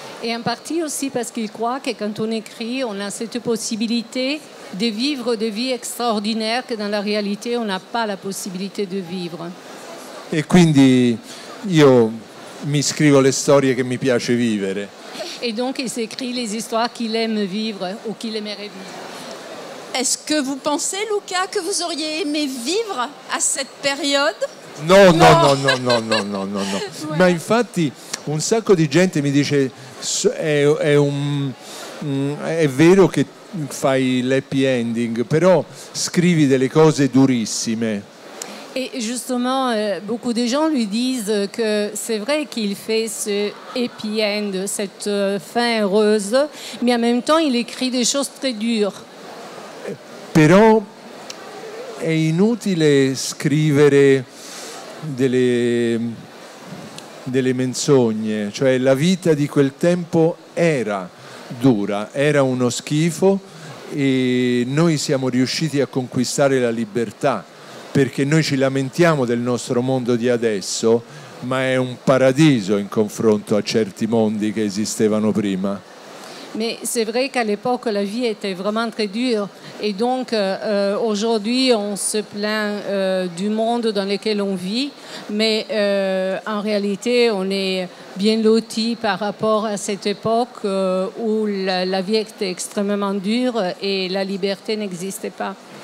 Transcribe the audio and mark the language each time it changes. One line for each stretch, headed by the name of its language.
French: Et en partie aussi parce qu'il croit que quand on écrit, on a cette possibilité de vivre des vies extraordinaires que dans la réalité, on n'a pas la possibilité de vivre.
Italian: E quindi io mi scrivo le storie che mi piace vivere.
French: Et donc il s'écrit les histoires qu'il aime vivre ou qu'il aimerait vivre. Est-ce que vous pensez, Luca, que vous auriez aimé vivre à cette période?
Italian: No. Ma infatti un sacco di gente mi dice è un è vero che fai l'happy ending, però scrivi delle cose durissime.
French: Et justement, beaucoup de gens lui disent que c'est vrai qu'il fait ce happy end, cette fin heureuse, mais en même temps, il écrit des choses très dures.
Italian: Però è inutile scrivere delle menzogne, cioè la vita di quel tempo era dura, era uno schifo e noi siamo riusciti a conquistare la libertà, perché noi ci lamentiamo del nostro mondo di adesso, ma è un paradiso in confronto a certi mondi che esistevano prima.
French: Mais c'est vrai qu'à l'époque, la vie était vraiment très dure. Et donc, aujourd'hui, on se plaint du monde dans lequel on vit. Mais en réalité, on est bien loti par rapport à cette époque où la vie était extrêmement dure et la liberté n'existait pas.